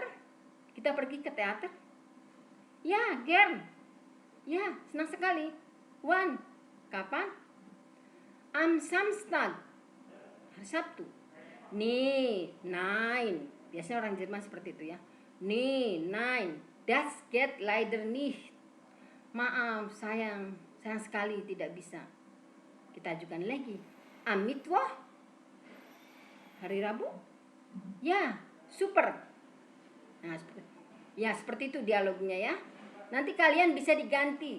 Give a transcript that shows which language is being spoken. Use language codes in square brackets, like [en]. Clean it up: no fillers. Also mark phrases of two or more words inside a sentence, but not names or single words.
[id] Kita pergi ke teater? Ya, gern. Ya, senang sekali. Wann? Kapan? [de] Am Samstag. [id] Hari Sabtu. [de] Nee, nein. [id] Biasanya orang Jerman seperti itu ya. [de] Nee, nein, das geht leider nicht. [id] Maaf, sayang sekali tidak bisa. Kita ajukan lagi. [de] Am Mittwoch, [id] hari Rabu? Ya, super. Nah, seperti itu dialognya ya. Nanti kalian bisa diganti.